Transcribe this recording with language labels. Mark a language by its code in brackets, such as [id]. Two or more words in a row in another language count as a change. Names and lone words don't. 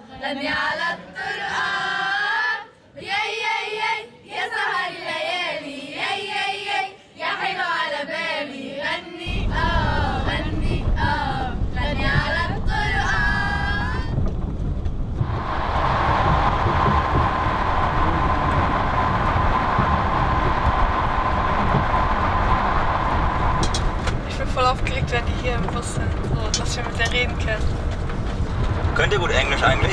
[ar] غني على الطرقان يا يا سهر الليالي يا حلو على بالي غني غني غني على الطرقان. [de] Ich bin voll aufgeregt, wenn die hier im Bus sind, so, dass wir mit der reden können. Könnt ihr gut Englisch eigentlich?